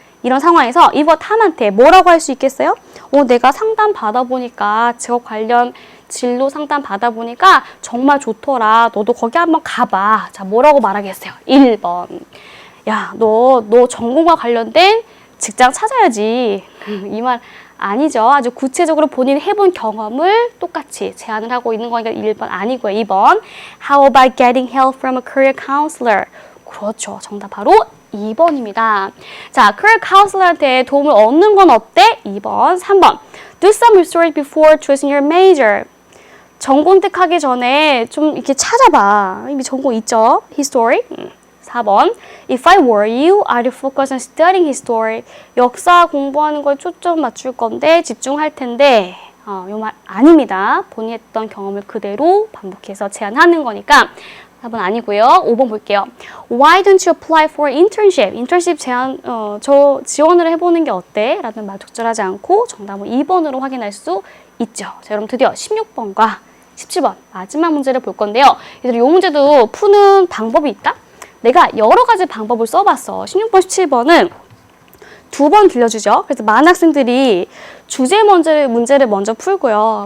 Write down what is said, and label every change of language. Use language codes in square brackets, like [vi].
[ko] 이런 상황에서 이브가 탐한테 뭐라고 할 수 있겠어요? 내가 상담 받아보니까 직업 관련 진로 상담 받아보니까 정말 좋더라. 너도 거기 한번 가봐. 자, 뭐라고 말하겠어요? 1번. 야, 너 전공과 관련된 직장 찾아야지. 이 말 아니죠. 아주 구체적으로 본인이 해본 경험을 똑같이 제안을 하고 있는 거니까 1번 아니고요. [en] 2번. How about getting help from a career counselor? [ko] 그렇죠. 정답 바로 2번입니다. 자, career counselor한테 도움을 얻는 건 어때? 2번, 3번. [en] Do some research before choosing your major. [ko] 전공 택하기 전에 좀 이렇게 찾아봐. 이미 전공 있죠? History. 4번. [en] If I were you, I'd focus on studying history. [ko] 역사 공부하는 걸 초점 맞출 건데 집중할 텐데 요 말 아닙니다. 본인이 했던 경험을 그대로 반복해서 제안하는 거니까 4번 아니고요. 5번 볼게요. [en] Why don't you apply for internship? [ko] 인턴십 저 지원을 해보는 게 어때? 라는 말 적절하지 않고 정답은 2번으로 확인할 수 있죠. 자, 여러분 드디어 16번과 17번 마지막 문제를 볼 건데요. 얘들 이 문제도 푸는 방법이 있다? 내가 여러 가지 방법을 써봤어. 16번, 17번은 두 번 들려주죠. 그래서 많은 학생들이 주제 문제를 먼저 풀고요.